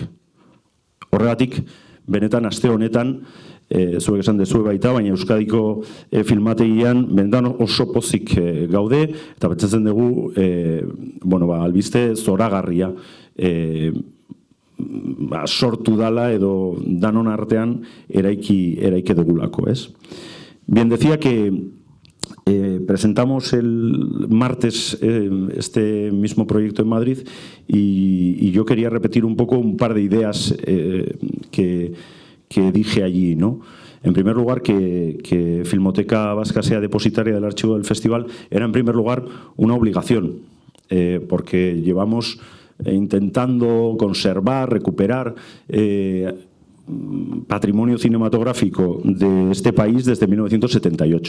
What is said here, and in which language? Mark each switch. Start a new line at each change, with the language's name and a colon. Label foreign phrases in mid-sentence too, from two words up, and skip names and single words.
Basque: Horregatik, benetan aste honetan, zuek esan dezue baita, baina Euskadiko filmategian benetan oso pozik gaude, eta pentsatzen dugu, albiste zoragarria sortu dala edo danon artean eraiki dugulako, ez?
Spanish: Bien, decía que presentamos el martes este mismo proyecto en Madrid y yo quería repetir un poco un par de ideas que dije allí, ¿no? En primer lugar, que Filmoteca Vasca sea depositaria del archivo del festival era en primer lugar una obligación, porque llevamos intentando conservar, recuperar patrimonio cinematográfico de este país desde 1978.